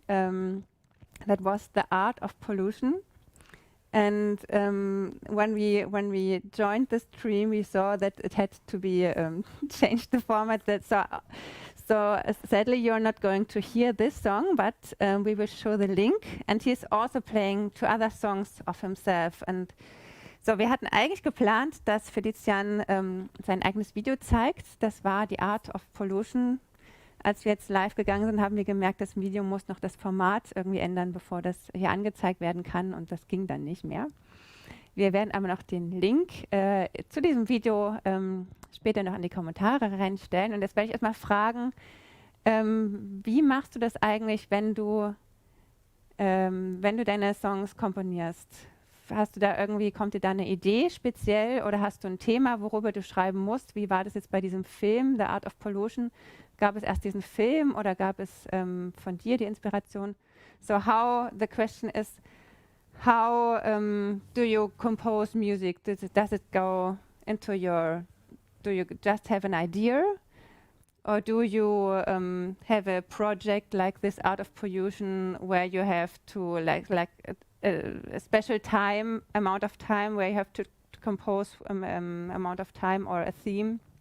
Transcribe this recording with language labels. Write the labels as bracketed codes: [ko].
[en] That was the art of pollution. And when we joined the stream, we saw that it had to be changed the format. So sadly, you're not going to hear this song, but we will show the link. And he's also playing two other songs of himself. [de] And so, wir hatten eigentlich geplant, dass Felician sein eigenes Video zeigt. Das war die Art of Pollution. Als wir jetzt live gegangen sind, haben wir gemerkt, das Video muss noch das Format irgendwie ändern, bevor das hier angezeigt werden kann. Und das ging dann nicht mehr. Wir werden aber noch den Link zu diesem Video später noch in die Kommentare reinstellen. Und jetzt werde ich erstmal fragen, wie machst du das eigentlich, wenn du deine Songs komponierst? Hast du da kommt dir da eine Idee speziell oder hast du ein Thema, worüber du schreiben musst? Wie war das jetzt bei diesem Film, The Art of Pollution? Gab es erst diesen Film oder gab es von dir die Inspiration? [en] So the question is, how do you compose music? Does it go into do you just have an idea? Or do you have a project like this Art of Pollution where you have to a special amount of time where you have to compose amount of time or a theme?